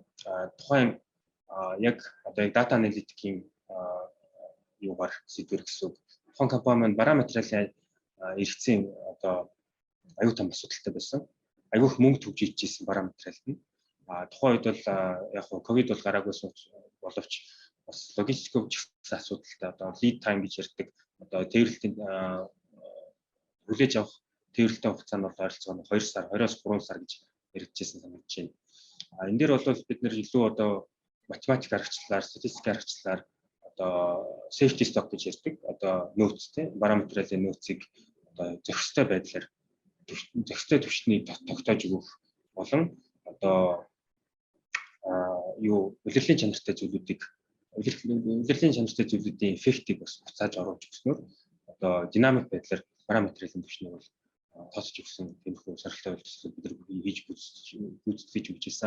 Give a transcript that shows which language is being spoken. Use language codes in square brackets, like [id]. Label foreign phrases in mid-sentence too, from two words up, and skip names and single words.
[mn] Тухайн яг одоо яг [en] data analytic- [mn] ийн юугаар сэдвэр гэсэн үг. Тухайн компани маань бараа материалын эргэцийн одоо аюу тум асуудалтай байсан. Аюух мөнгө төгж ичсэн бараа материалд нь. Тухайн үед бол яг хуу ковид бол гараагүйсэн боловч бас логистикийн асуудалтай одоо [en] lead time [mn] гэж ярьдаг. Одоо тээвэрлэлтийн хүлээж авах тээвэрлэлтийн хугацаа нь бол ойролцоогоо 2 сар, 20-оос 3 сар гэж яригдчихсэн санагдаж байна. Энэ дээр бол бид нэр илүү одоо математик аргачлалаар, статистик аргачлалаар одоо [en] safety stock [mn] гэж ярьдаг. Одоо нөөц тийм бараа материалын нөөцийг одоо зохистой байдлаар зохистой түвшний тогтоож өгөх болон одоо юу улирлын чанартай зүйлүүдийн эффектийг бас буцааж оруулж өгснөөр одоо динамик байдлаар бараа материалын түвшнийг бол тооцож өгсөн тиймэрхүү сорилттой үйлчлэл бид нар хийж гүйцэтгэж өгч ирсэн.